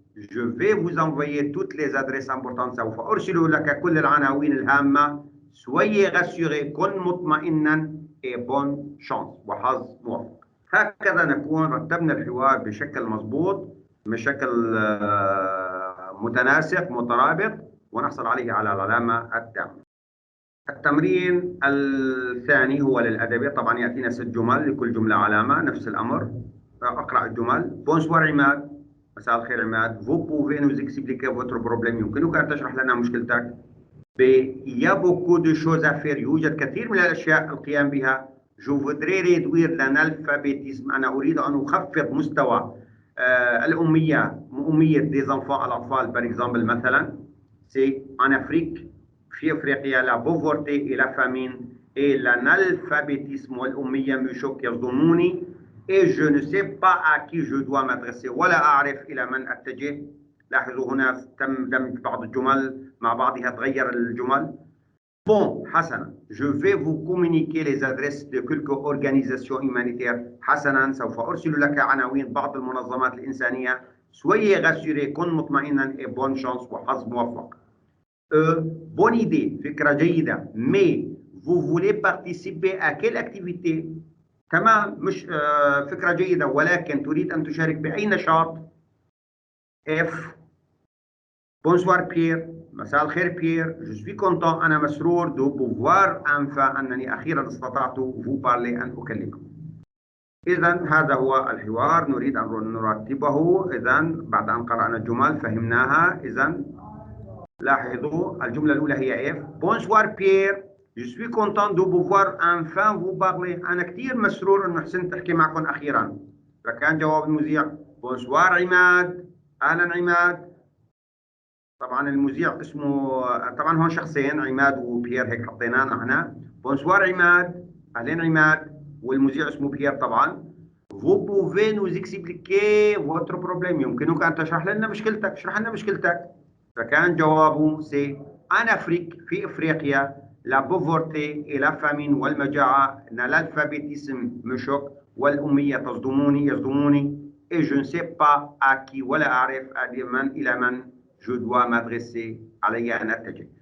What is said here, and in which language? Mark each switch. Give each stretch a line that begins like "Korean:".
French: Je vais vous envoyer toutes les adresses importantes.
Arabic: سوف أرسل لك كل العناوين الهامة.
French: Soyez rassurés
Arabic: كن مطمئنا
French: et bonne chance
Arabic: وحظ موفق. هكذا نكون رتبنا الحوار بشكل مضبوط بشكل متناسق مترابط ونحصل عليه على العلامة التامة. التمرين الثاني هو للأدبي. طبعا يأتينا 6 جمل، لكل جملة علامة، نفس الأمر. أقرأ الجمل. بونسوار عماد، مساء الخير عماد.
French: Vous pouvez nous expliquer votre problème؟
Arabic: يمكنك أن تشرح لنا مشكلتك.
French: ب Il y a beaucoup de choses à faire.
Arabic: يوجد كثير من الأشياء القيام بها.
French: Je voudrais réduire l'analphabétisme.
Arabic: أنا أريد أن أخفض مستوى الأمية، أمية
French: des enfants،
Arabic: الأطفال.
French: par exemple مثلا c'est en Afrique،
Arabic: في أفريقيا
French: la pauvreté et la famine et l'analphabétisme
Arabic: والأمية مشوك يصدموني.
French: et je ne sais pas à qui je dois m'adresser،
Arabic: ولا أعرف إلى من أتجه. لاحظوا هنا تم دمج بعض الجمل مع بعضها، تغير الجمل.
French: Bon حسنا، je vais vous communiquer les adresses de quelques organisations humanitaires.
Arabic: حسنا، سوف أرسل لك عناوين بعض المنظمات الإنسانية.
French: soyez rassuré،
Arabic: كن مطمئنا.
French: et bonne chance،
Arabic: وحظ موفق.
French: bonne idée،
Arabic: فكرة جيدة.
French: mais vous voulez participer à quelle activité؟
Arabic: تمام، مش فكرة جيدة، ولكن تريد أن تشارك بأي نشاط؟ F.
French: Bonsoir Pierre،
Arabic: مساء الخير بيير.
French: Je suis content،
Arabic: أنا مسرور.
French: de pouvoir enfin،
Arabic: أنني أخيرا استطعت
French: vous parler،
Arabic: أن أكلمكم. إذا هذا هو الحوار، نريد أن نرتبه. إذا بعد أن قرأنا الجمل فهمناها. إذا لاحظوا الجملة الأولى هي F.
French: Bonsoir Pierre، je suis content de pouvoir enfin vous parler.
Arabic: أنا كثير مسرور أن حسنت أحكي معكم أخيرا. فكان جواب المذيع Bonsoir عماد، أهلا عماد. طبعا المذيع اسمه، طبعا هون شخصين، عماد وبيير، هيك حطيناه نحن. بونسوار عماد، اهلين عماد. والمذيع اسمه بيير طبعا.
French: Vous pouvez nous expliquer votre problème؟
Arabic: يمكنك ان تشرح لنا مشكلتك، اشرح لنا مشكلتك. فكان جوابه سي ان افريك، في افريقيا، لا بوفورتي
French: et la famine،
Arabic: والمجاعه، l'alphabétisme مشك، والاميه يصدموني.
French: et je ne sais pas à qui،
Arabic: ولا اعرف الى من
French: je dois m'adresser،
Arabic: علي أن أتجه.